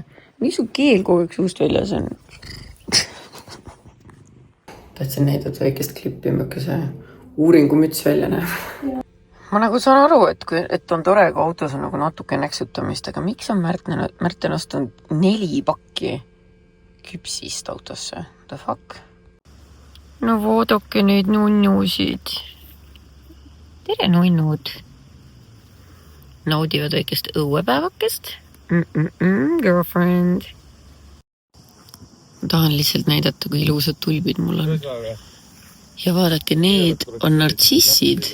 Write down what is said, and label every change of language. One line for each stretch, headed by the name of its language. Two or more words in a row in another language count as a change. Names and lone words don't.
Estonian: Miks su keel kogu aeg suust väljas on? Tahtsin näidata väikest klippi, mõkese uuringumüts välja näeb. Ma nagu saan aru, et on tore, kui autos on nagu natuke näksutamist, aga miks on Märten ostunud 4 pakki küpsist autosse?
English: The fuck?
Estonian: No vaadake neid nunnusid. Tere nunnud. Naudivad väikest õuepäevakest. Girlfriend. Ma tahan lihtsalt näidata, kui ilusad tulbid mul on. Ja vaadake, need on nartsissid.